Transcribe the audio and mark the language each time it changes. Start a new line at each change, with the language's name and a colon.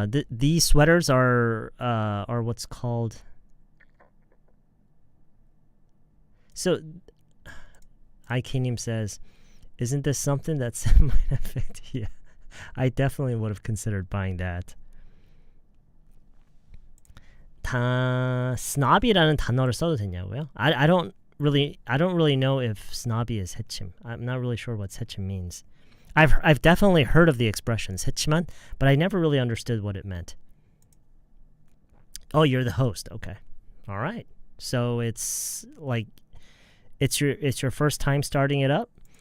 English: These sweaters are what's called... So, Ikenim says, isn't this something that might affect? Yeah, I definitely would have considered buying that.
Korean: snobby라는 단어를 써도 되냐고요?
English: I don't really know if snobby is 새침. I'm not really sure what 새침 means. I've definitely heard of the expression 새침한, but I never really understood what it meant. Oh, you're the host. Okay. All right. So it's like it's your first time starting it up.